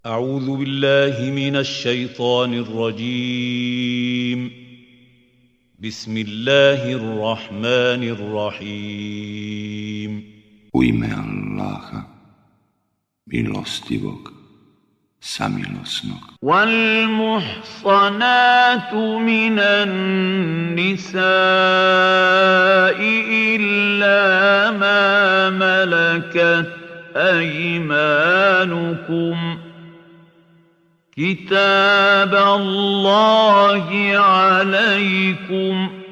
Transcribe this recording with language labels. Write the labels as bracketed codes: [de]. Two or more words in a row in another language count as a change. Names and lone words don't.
[ar] أعوذ بالله من الشيطان الرجيم. بسم الله الرحمن الرحيم. [bs] U ime Allaha, milostivog, samilosnog. [ar] والمحصنات من النساء إلا ما ملكت أيمانكم كتاب الله عليكم